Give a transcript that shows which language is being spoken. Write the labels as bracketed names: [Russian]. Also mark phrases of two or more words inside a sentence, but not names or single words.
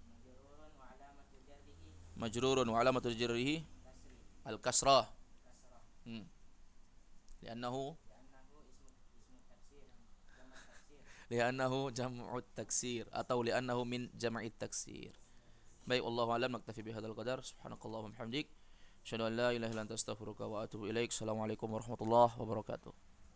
[Arabic] مجرور وعلامة جره الكسرة. لأنه جمع التكسير atau لأنه من جمع التكسير. Baik, والله أعلم. نكتفي بهذا القدر. سبحانك اللهم وبحمدك، أشهد أن لا إله إلا أنت أستغفرك وأتوب إليك. السلام عليكم ورحمة الله وبركاته.